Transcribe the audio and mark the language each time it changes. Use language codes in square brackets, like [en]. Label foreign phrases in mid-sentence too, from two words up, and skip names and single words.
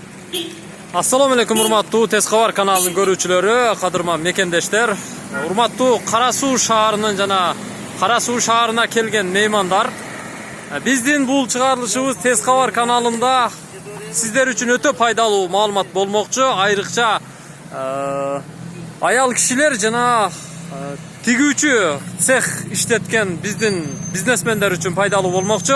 [ar] السلام عليكم [ky] урматтуу Tez Xabar каналынын көрүүчүлөрү, кадырман мекендештер. Урматтуу Кара Суу шаарынын жана Кара Суу шаарына келген меймандар. Биздин бул чыгарылышыбыз Tez Xabar каналында сиздер үчүн өтө пайдалуу маалымат болмокчу. Айрыкча аял кишилер жана тигүүчү цех иштеткен биздин бизнесмендер үчүн пайдалуу болмокчу.